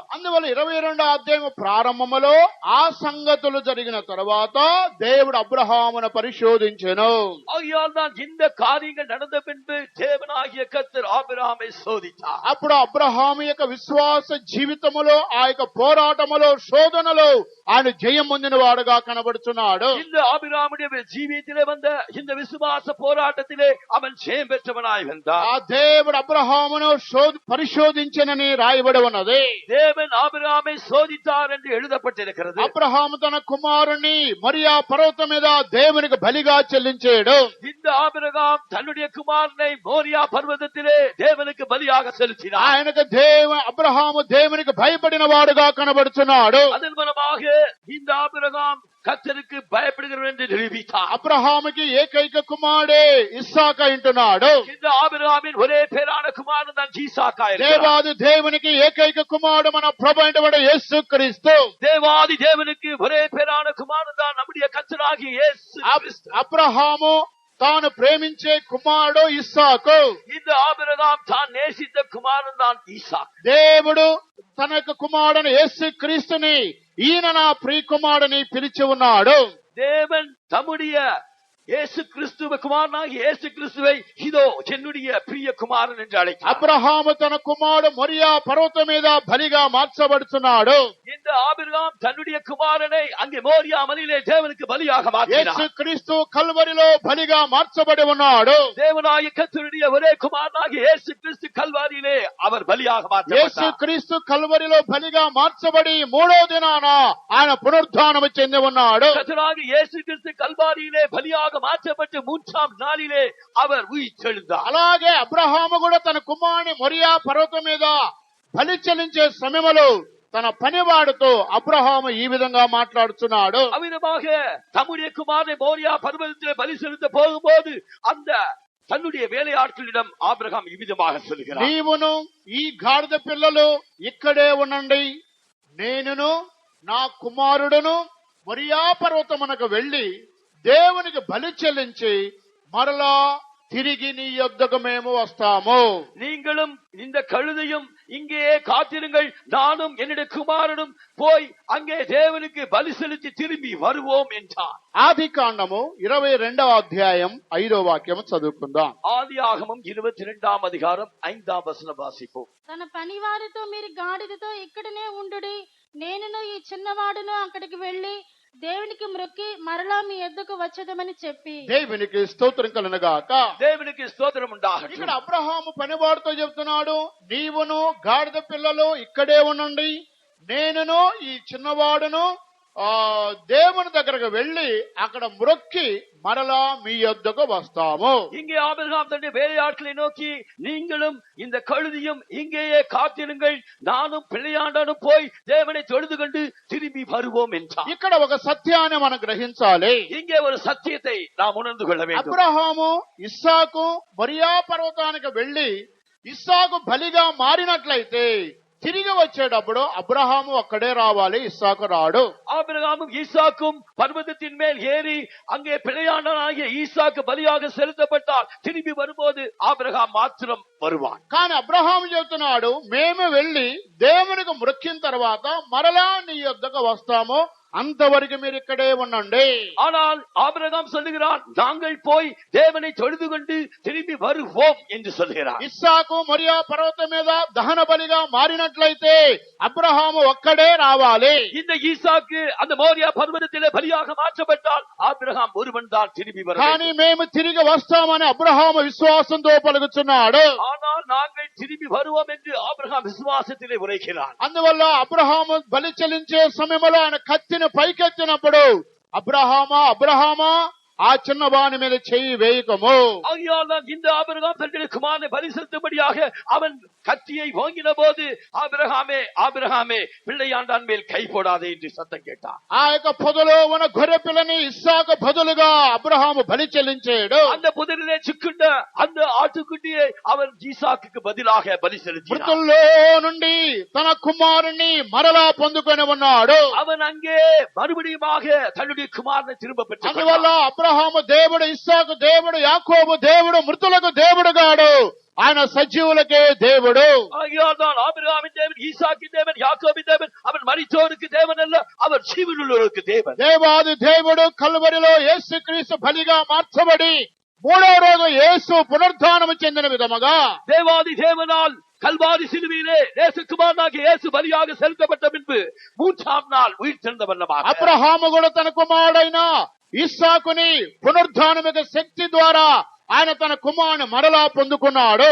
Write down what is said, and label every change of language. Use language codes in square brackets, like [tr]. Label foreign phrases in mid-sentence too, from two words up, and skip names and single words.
[te] అందువల్ల 22వ అధ్యాయం ప్రారంభములో ఆ సంగతులు జరిగిన తర్వాత దేవుడు అబ్రహామును పరిశోధించెను. [ta] ஆகையால் தான் இந்த காரியங்கள் நடந்த பின்பு தேவனாகிய கர்த்தர் ஆபிரகாமை சோதித்தார். [te] అప్పుడు అబ్రహాము యొక్క విశ్వాస జీవితములో, ఆ యొక్క పోరాటములో, శోధనలో ఆయన జయం పొందిన వాడుగా కనబడుతున్నాడు. [ta] இந்த ஆபிரகாமுடைய ஜீவியத்திலே வந்த இந்த விசுவாச போராட்டத்திலே அவன் ஜெயம் பெற்றவனாய் வந்தான். [te] ఆ దేవుడు అబ్రహామును పరిశోధించనని రాయబడి ఉన్నది. [ta] தேவன் ஆபிரகாமை சோதித்தார் என்று எழுதப்பட்டிருக்கிறது. [te] అబ్రహాము తన కుమారుని మరియా పర్వతం మీద దేవునికి బలిగా చెల్లించాడు. [ta] இந்த ஆபிரகாம் தன்னுடைய குமாரனை மோரியா பர்வதத்திலே தேவனுக்கு பலியாக செலுத்தினார். [te] ఆయనకు అబ్రహాము దేవునికి భయపడిన వాడుగా కనబడుతున్నాడు. [ta] அதன் மூலமாக இந்த ஆபிரகாம் கர்த்தருக்கு பயப்படுகிறவன் என்று நிரூபித்தார். [te] అబ్రహాముకి ఏకైక కుమారుడే ఇస్సాకు అంటున్నాడు. [ta] இந்த ஆபிரகாமின் ஒரே பேரான குமாரன் தான் ஈசாக்கா இருக்கிறார். [te] దేవాది దేవునికి ఏకైక కుమారుడు మన ప్రభు అయినటువంటి యేసుక్రీస్తు. [ta] தேவாதி தேவனுக்கு ஒரே பேரான குமாரன் தான் நம்முடைய கர்த்தராகிய இயேசு கிறிஸ்து. [te] అబ్రహాము తాను ప్రేమించే కుమారుడు ఇస్సాకు. [ta] இந்த ஆபிரகாம் தான் நேசித்த குமாரன் தான் ஈசாக். [te] దేవుడు తన యొక్క కుమారుడు యేసుక్రీస్తుని ఈయన నా ప్రియ కుమారుడని పిలిచి ఉన్నాడు. [ta] தேவன் தம்முடைய இயேசு கிறிஸ்துவ குமாரனாகிய இயேசு கிறிஸ்துவை இதோ என்னுடைய பிரிய குமாரன் என்று அழைத்தார். [te] అబ్రహాము తన కుమారుడు మొరియా పర్వతం మీద బలిగా మార్చబడుతున్నాడు. [ta] இந்த ஆபிரகாம் தன்னுடைய குமாரனை அங்கே மோரியா மலையிலே தேவனுக்கு பலியாக மாற்றினார். [te] యేసుక్రీస్తు కల్వరిలో బలిగా మార్చబడి ఉన్నాడు. [ta] தேவனாகிய கர்த்தருடைய ஒரே குமாரனாகிய இயேசு கிறிஸ்து கல்வாரியிலே அவர் பலியாக மாற்றப்பட்டார். [te] యేసుక్రీస్తు కల్వరిలో బలిగా మార్చబడి 3వ దినాన ఆయన పునరుద్ధానం చెంది ఉన్నాడు. [ta] கர்த்தராகிய இயேசு கிறிஸ்து கல்வாரியிலே பலியாக மாற்றப்பட்டு 3ஆம் நாளிலே அவர் உயிர்த்தெழுந்தார். [te] అలాగే అబ్రహాము కూడా తన కుమారుని మొరియా పర్వతం మీద బలి చెల్లించే సమయంలో తన పనివాడితో అబ్రహాము ఈ విధంగా మాట్లాడుతున్నాడు. [ta] அவ்விதமாக தம்முடைய குமாரனை மோரியா பர்வதத்திலே பலி செலுத்த போகும்போது அந்த தன்னுடைய வேலையாட்களிடம் ஆபிரகாம் இவ்விதமாக சொல்கிறார். [te] నీవును ఈ గాడిద పిల్లలు ఇక్కడే ఉండండి, నేనును నా కుమారుడును మొరియా పర్వతమునకు వెళ్లి దేవునికి బలి చెల్లించి మరలా తిరిగి నీ యొద్దకు మేము వస్తాము. [ta] நீங்களும் இந்த கழுதையும் இங்கேயே காத்திருங்கள், நானும் என்னுடைய குமாரனும் போய் அங்கே தேவனுக்கு பலி செலுத்தி திரும்பி வருவோம் என்றார். [te] ఆది కాండము 22వ అధ్యాయం 5వ వాక్యం చదువుకుందాం. [ta] ஆதியாகமம் 22ஆம் அதிகாரம் 5ஆம் வசனம் வாசிப்போம். [te] తన పనివారితో మీరు గాడిదతో ఇక్కడనే ఉండుడి, నేనును ఈ చిన్నవాడును అక్కడికి వెళ్లి దేవునికి మ్రొక్కి మరలా మీ ఎద్దుకు వచ్చేదమని చెప్పి. దేవునికి స్తోత్రం కలుగుగాక. [ta] தேவனுக்கு ஸ்தோத்திரம் உண்டாகட்டும். [te] ఇక్కడ అబ్రహాము పనివాడితో చెప్తున్నాడు, నీవును గాడిద పిల్లలు ఇక్కడే ఉండండి, నేనును ఈ చిన్నవాడును దేవుని దగ్గరకు వెళ్లి అక్కడ మ్రొక్కి మరలా మీ యొద్దకు వస్తాము. [ta] இங்கே ஆபிரகாம் தன்னுடைய வேலையாட்களை நோக்கி, நீங்களும் இந்த கழுதியும் இங்கேயே காத்திருங்கள், நானும் பிள்ளையாண்டனும் போய் தேவனை தொழுது கொண்டு திரும்பி வருவோம் என்றார். [te] ఇక్కడ ఒక సత్యాన్ని మనం గ్రహించాలి. [ta] இங்கே ஒரு సత్యத்தை நாம் உணர்ந்து கொள்ள வேண்டும். [te] అబ్రహాము ఇస్సాకు మొరియా పర్వతానికి వెళ్లి ఇస్సాకు బలిగా మారినట్లయితే తిరిగి వచ్చేటప్పుడు అబ్రహాము అక్కడే రావాలి, ఇస్సాకు రాడు. [ta] ஆபிரகாமும் ஈசாக்கும் பர்வதத்தின் மேல் ஏறி அங்கே பிள்ளையாண்டனாகிய ஈசாக்கு பலியாக செலுத்தப்பட்டால் திரும்பி வரும்போது ஆபிரகாம் மாத்திரம் வருவான். [te] కానీ అబ్రహాము చెబుతున్నాడు, మేము వెళ్లి దేవునికి మ్రొక్కిన తర్వాత మరలా నీ యొద్దకు వస్తాము, అంతవరకు మీరు ఇక్కడే ఉండండి. [ta] ஆனால் ஆபிரகாம் சொல்லுகிறான், நாங்கள் போய் தேவனை தொழுது கொண்டு திரும்பி வருவோம் என்று சொல்கிறார். [te] ఇస్సాకు మొరియా పర్వతం మీద దహన బలిగా మారినట్లయితే అబ్రహాము ఒక్కడే రావాలి. [ta] இந்த ஈசாக்கு அந்த மோரியா பர்வதத்திலே பலியாக மாற்றப்பட்டால் ஆபிரகாம் ஒருவன் தான் திரும்பி வர [te] కానీ [ta] வேண்டும். [te] మేము తిరిగి వస్తామని అబ్రహాము విశ్వాసంతో పలుకుతున్నాడు. [ta] ஆனால் நாங்கள் திரும்பி வருவோம் என்று ஆபிரகாம் விசுவாசத்திலே உரைக்கிறான். [te] అందువల్ల అబ్రహాము బలి చెల్లించే సమయంలో ఆయన కత్తిని పైకెత్తినప్పుడు అబ్రహామా అబ్రహామా ఆ చిన్నవాని మీద చెయ్యి వేయకము. [ta] ஆகையால் தான் இந்த ஆபிரகாம் தன்னுடைய குமாரனை பலி செலுத்தும்படியாக அவன் கத்தியை ஓங்கின போது, ஆபிரகாமே ஆபிரகாமே பிள்ளையாண்டான் மேல் கை போடாதே என்று சத்தம் கேட்டான். [te] ఆ యొక్క పొదలో ఉన్న గొర్రె పిల్లని ఇస్సాకు బదులుగా అబ్రహాము బలి చెల్లించాడు. [ta] அந்த புதரிலே சிக்குண்ட அந்த ஆட்டுக்குட்டியை அவன் ஈசாக்குக்கு பதிலாக பலி செலுத்தினான். [te] మృతుల్లో నుండి తన కుమారుణ్ణి మరలా పొందుకొని ఉన్నాడు. [ta] அவன் அங்கே மறுபடியுமாக தன்னுடைய குமாரனை திரும்ப [te] అందువల్ల [ta] பெற்றான். [te] అబ్రహాము దేవుడు, ఇస్సాకు దేవుడు, యాకోబు దేవుడు, మృతులకు దేవుడు గాడు, ఆయన సజీవులకే దేవుడు. [ta] ஆகையால் தான் ஆபிரகாமின் தேவன், ஈசாக்கின் தேவன், யாக்கோபின் தேவன், அவன் மரித்தோருக்கு தேவன் அல்ல, அவர் ஜீவனுள்ளோருக்கு தேவன். [te] దేవాది దేవుడు కల్వరిలో యేసుక్రీస్తు బలిగా మార్చబడి మూడో రోజు యేసు పునరుద్ధానము చెందిన విధముగా [ta] தேவாதி தேவனால் கல்வாரி சிலுவையிலே நேசகுமாரனாகிய இயேசு பலியாக செலுத்தப்பட்ட பின்பு 3ஆம் நாள் உயிர் தெழுந்த வண்ணமாக [te] అబ్రహాము కూడా తన కుమారుడైన ఇస్సాకుని పునరుద్ధానమిక శక్తి ద్వారా ఆయన తన కుమారుని మరలా పొందుకున్నాడు.